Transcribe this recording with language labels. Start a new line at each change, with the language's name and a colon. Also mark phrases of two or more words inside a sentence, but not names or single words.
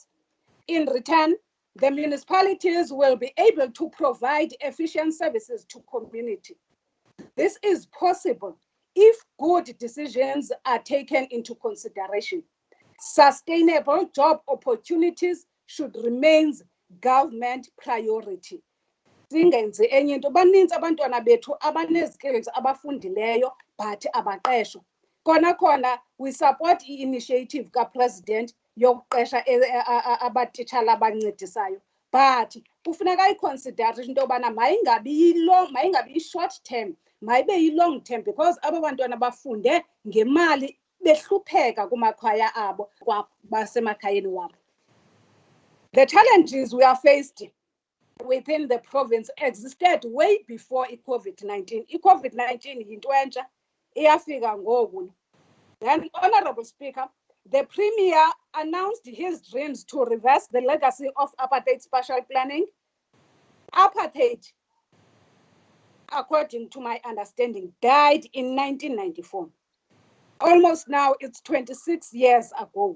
English: In return, the municipalities will be able to provide efficient services to community. This is possible if good decisions are taken into consideration. Sustainable job opportunities should remain government priority.
Xhosa: Singenzi enye into, baninzi abantwana bethu abanezikills abafundileyo but abaqeshwa. Khona
English: we support
Xhosa: i-initiative ka-President yokuqesha abatitshala abancedisayo, but kufuneka iconsider into yobana mayingabi i-
English: short term,
Xhosa: mayibe yi-
English: long term, because
Xhosa: aba bantwana bafunde ngemali behlupheka kumakhaya abo basemakhayeni wabo.
English: The challenges we are faced within the province existed way before COVID-19.
Xhosa: COVID-19 yinto entsha iyafika ngoku.
English: Then, Honorable Speaker, the Premier announced his dreams to reverse the legacy of apartheid spatial planning. Apartheid, according to my understanding, died in 1994. Almost now, it's 26 years ago.